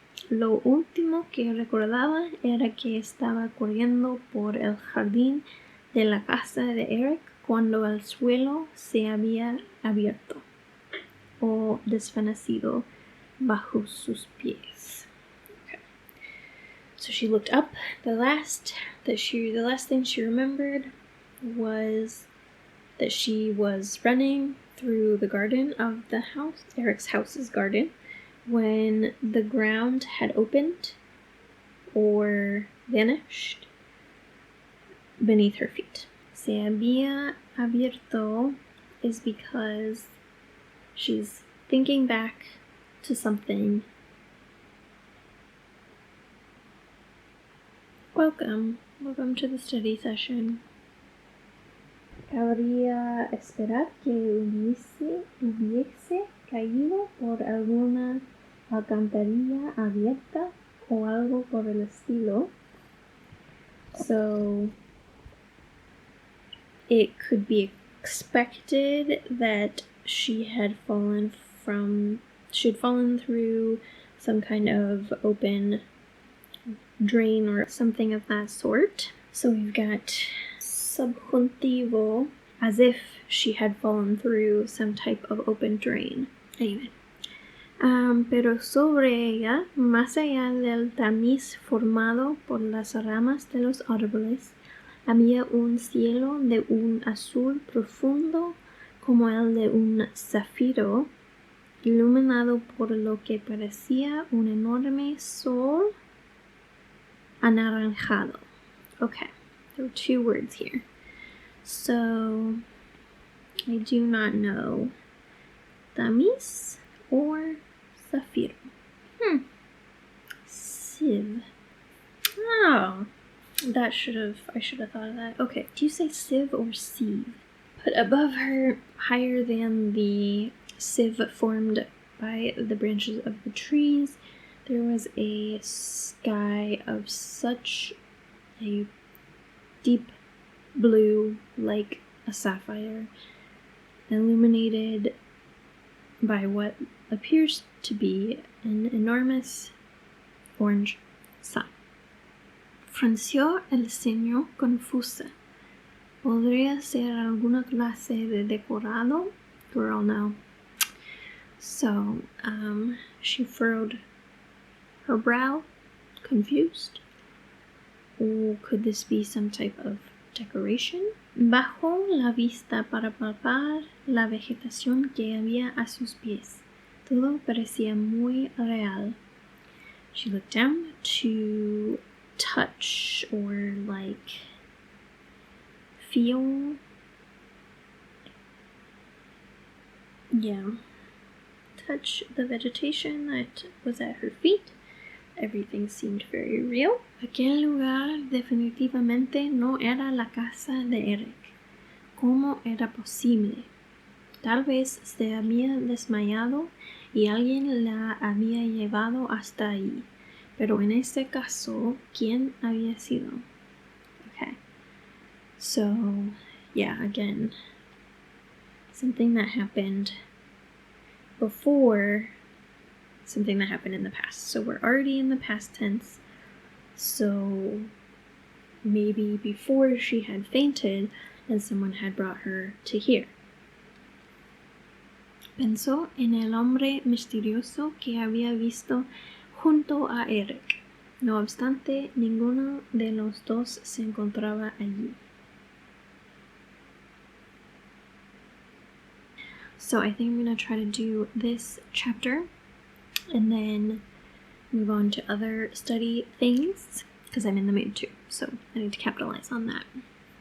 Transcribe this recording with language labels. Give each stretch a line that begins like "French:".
Spanish: Lo último que recordaba era que estaba corriendo por el jardín de la casa de Eric cuando el suelo se había abierto o desvanecido bajo sus pies.
English: Okay. So she looked up. The last thing she remembered was that she was running through the garden of the house, Eric's house's garden, when the ground had opened or vanished beneath her feet.
Spanish: Se había abierto
English: is because she's thinking back to something. Welcome to the study session.
Spanish: Cabría esperar que hubiese caído por alguna alcantarilla abierta o algo por el estilo.
English: So it could be expected that she had fallen through some kind of open drain or something of that sort. So we've got subjuntivo, as if she had fallen through some type of open drain. Anyway.
Spanish: Pero sobre ella, más allá del tamiz formado por las ramas de los árboles, había un cielo de un azul profundo como el de un zafiro, iluminado por lo que parecía un enorme sol anaranjado.
English: Okay, there are two words here. So, I do not know tamiz or zafiro. Sieve. Oh, I should have thought of that. Okay, do you say sieve or sieve? But above her, higher than the sieve formed by the branches of the trees, there was a sky of such a deep blue, like a sapphire, illuminated by what appears to be an enormous orange sun.
Spanish: Frunció el ceño confusa. ¿Podría ser alguna clase de decorado?
English: Girl, no. So, she furrowed her brow, confused. Or could this be some type of decoration?
Spanish: Bajó la vista para palpar la vegetación que había a sus pies. Todo parecía muy real.
English: She looked down to touch or feel. Touch the vegetation that was at her feet. Everything seemed very real.
Spanish: Aquel lugar definitivamente no era la casa de Eric. ¿Cómo era posible? Tal vez se había desmayado y alguien la había llevado hasta ahí. Pero en este caso, ¿quién había sido?
English: Okay. So, again, something that happened before something that happened in the past. So we're already in the past tense. So maybe before she had fainted and someone had brought her to here.
Spanish: Pensó en el hombre misterioso que había visto junto a Eric. No obstante, ninguno de los dos se encontraba allí.
English: So I think I'm going to try to do this chapter and then move on to other study things because I'm in the mood too. So I need to capitalize on that.